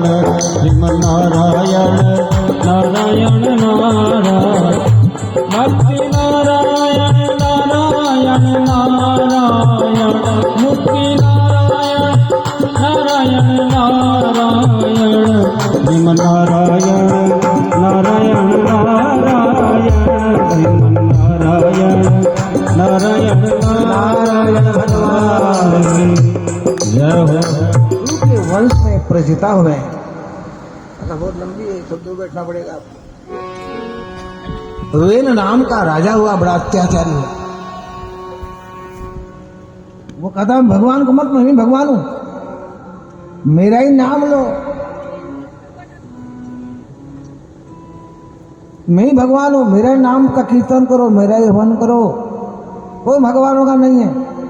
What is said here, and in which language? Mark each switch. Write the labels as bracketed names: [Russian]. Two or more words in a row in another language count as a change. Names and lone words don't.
[Hindi] श्रीम नारायण नारायण नारायण भक्ति नारायण नारायण नारायण मुक्ति नारायण नारायण नारायण श्रीम नारायण नारायण नारायण श्रीम नारायण नारायण नारायण भगवान जय हो। उनके वंश में प्रजिता हुए। बहुत लंबी है, सब दूर बैठना पड़ेगा आपको। वेन नाम का राजा हुआ, बड़ा अत्याचारी हुआ। वो कहता भगवान को मत, मैं भी भगवान हूं, मेरा ही नाम लो, मैं ही भगवान हूं, मेरा ही नाम का कीर्तन करो, मेरा ही हवन करो, कोई भगवानों का नहीं है।